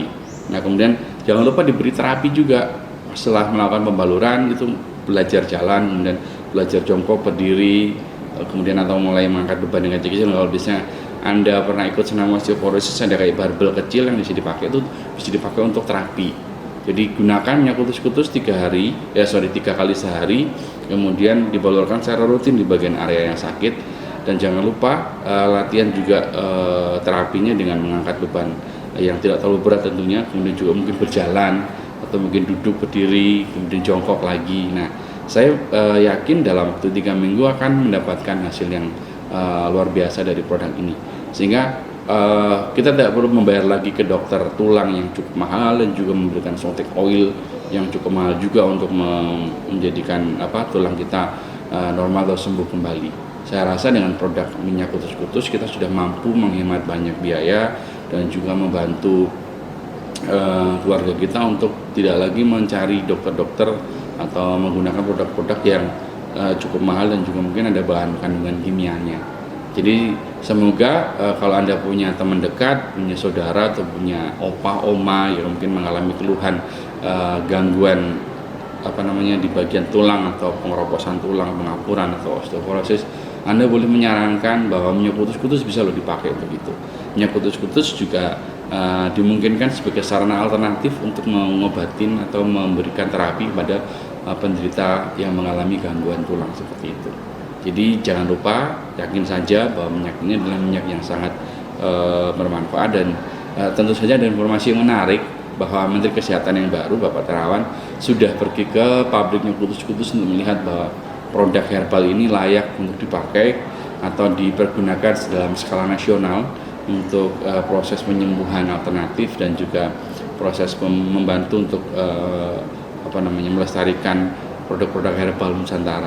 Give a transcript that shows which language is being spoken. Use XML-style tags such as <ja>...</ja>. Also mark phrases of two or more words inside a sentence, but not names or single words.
<id>Nah, kemudian jangan lupa diberi terapi juga setelah melakukan pembaluran, itu belajar jalan, kemudian belajar jongkok, berdiri, kemudian atau mulai mengangkat beban dengan kecil. Kalau biasanya Anda pernah ikut senam osteoporosis, ada kayak barbel kecil yang bisa dipakai, itu bisa dipakai untuk terapi. Jadi gunakan minyak kutus-kutus 3 kali sehari, kemudian dibalurkan secara rutin di bagian area yang sakit, dan jangan lupa latihan juga terapinya dengan mengangkat beban yang tidak terlalu berat tentunya, kemudian juga mungkin berjalan atau mungkin duduk, berdiri, kemudian jongkok lagi. Nah, saya yakin dalam waktu 3 minggu akan mendapatkan hasil yang luar biasa dari produk ini, sehingga kita tidak perlu membayar lagi ke dokter tulang yang cukup mahal dan juga memberikan suntik oil yang cukup mahal juga untuk menjadikan tulang kita normal atau sembuh kembali. Saya rasa dengan produk minyak kutus-kutus kita sudah mampu menghemat banyak biaya dan juga membantu keluarga kita untuk tidak lagi mencari dokter-dokter atau menggunakan produk-produk yang cukup mahal dan juga mungkin ada bahan kandungan kimianya. Jadi semoga kalau Anda punya teman dekat, punya saudara atau punya opa, oma yang mungkin mengalami keluhan gangguan di bagian tulang atau pengeroposan tulang, pengapuran atau osteoporosis, Anda boleh menyarankan bahwa minyak kutus-kutus bisa dipakai untuk itu. Minyak kutus-kutus juga dimungkinkan sebagai sarana alternatif untuk mengobatin atau memberikan terapi pada penderita yang mengalami gangguan tulang seperti itu. Jadi jangan lupa, yakin saja bahwa minyak ini adalah minyak yang sangat bermanfaat, dan tentu saja ada informasi yang menarik bahwa Menteri Kesehatan yang baru, Bapak Terawan, sudah pergi ke pabriknya kutus-kutus untuk melihat bahwa produk herbal ini layak untuk dipakai atau dipergunakan dalam skala nasional untuk proses penyembuhan alternatif dan juga proses membantu untuk melestarikan produk-produk herbal Nusantara.</id>